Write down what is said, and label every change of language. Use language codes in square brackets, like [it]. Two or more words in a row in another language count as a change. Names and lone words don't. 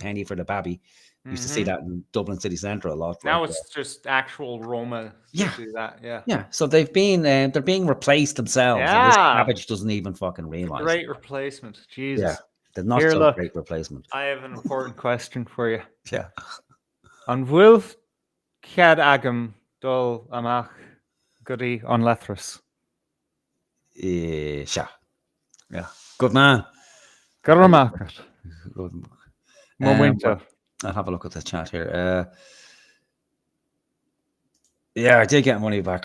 [en] Used to see that in Dublin City Central a lot. Now like, it's just actual Roma to do that, Yeah, so they're being replaced themselves. Yeah. And this cabbage doesn't even fucking realise. Great replacement. Jesus. Yeah, they're not Here, so look, great replacement. I have an important question for you. Yeah. [ga] An bhfuil cead agam dul amach goody on lethras. [en] Yeah. Good man. Good market. Good. Winter. I'll have a look at the chat here. Yeah, I did get money back.